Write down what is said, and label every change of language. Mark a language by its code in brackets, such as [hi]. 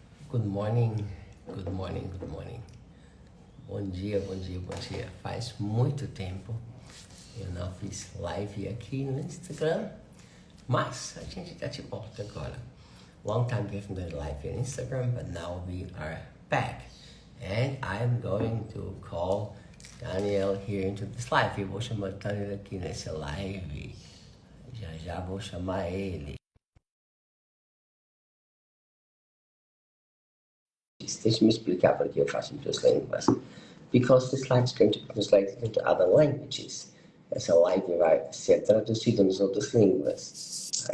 [en] Good morning, good morning, good morning. [pt] Bom dia, bom dia, bom dia. Faz muito tempo eu não fiz live aqui no Instagram, mas a gente tá de volta agora. [en] Long time we haven't done live on Instagram, but now we are back. And I'm going to call Daniel here into this live. [pt] Eu vou chamar o Daniel aqui nessa live. Já vou chamar ele. Deixa eu me explicar por que eu faço em duas línguas. [en] Because this slide is going to be translated into other languages. [pt] Essa live vai ser traduzida nas outras línguas.